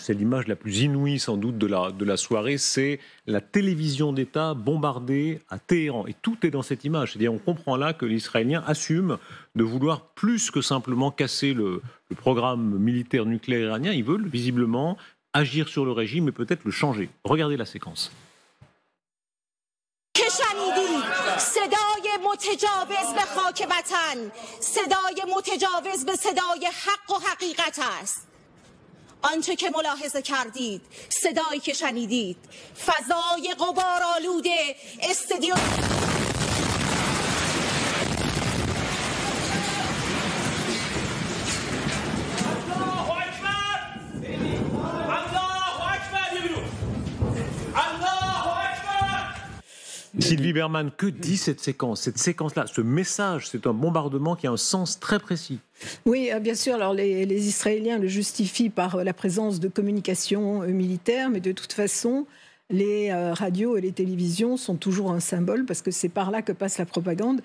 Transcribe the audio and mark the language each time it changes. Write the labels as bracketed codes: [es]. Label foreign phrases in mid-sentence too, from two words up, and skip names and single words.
[fr] C'est l'image la plus inouïe sans doute de la soirée. C'est la télévision d'État bombardée à Téhéran. Et tout est dans cette image. C'est-à-dire on comprend là que l'Israélien assume de vouloir plus que simplement casser le programme militaire nucléaire iranien. Ils veulent visiblement agir sur le régime et peut-être le changer. Regardez la séquence. [fa] که شنیدید صدای متجاوز به خاک وطن صدای متجاوز به صدای حق و حقیقت است آنچه که ملاحظه کردید صدایی که شنیدید فضای غبارآلود استدیو [fr] Sylvie Berman, que dit cette séquence? Cette séquence-là, ce message, c'est un bombardement qui a un sens très précis. Oui, bien sûr. Alors les Israéliens le justifient par la présence de communications militaires, mais de toute façon, les radios et les télévisions sont toujours un symbole parce que c'est par là que passe la propagande.